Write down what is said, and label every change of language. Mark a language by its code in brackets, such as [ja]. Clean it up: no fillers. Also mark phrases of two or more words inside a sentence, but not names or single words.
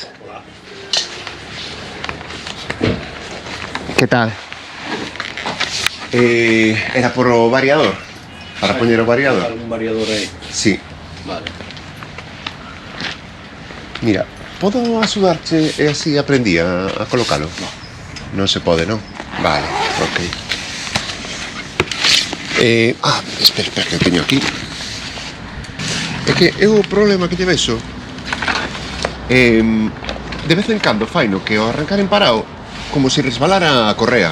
[es] Hola. ¿Qué tal? [gl] Era por o variador. [es] Para poner o variador. ¿Algún variador ahí? Sí. Vale. [gl] Mira, podo axudarte e así aprendí a colocalo? [es] No. [gl] Non se pode, non? Vale, ok. Espera, que teño aquí. É que eu o problema que lle vexo de vez en cando faino que ao arrancar en parado como se resbalara a correa.